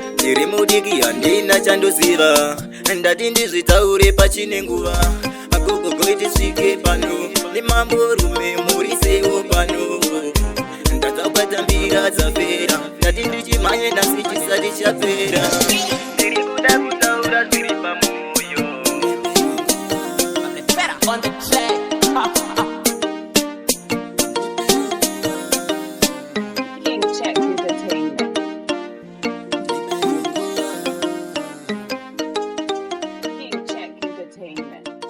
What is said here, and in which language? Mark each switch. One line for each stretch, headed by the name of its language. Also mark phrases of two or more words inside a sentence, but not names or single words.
Shona: Ndiri mudiki handina chandoziva, ndati ndizvitaure pachine nguva. Agogo goiti svike pano, ni mambo rume muri sewo pano. Ndadza kwatambira dzapera, ndati ndichimhanye nhasi chisati chapera. Ndiri kuda kutaura zviri pamoyo.
English: On the track. King Check Entertainment. King Check Entertainment.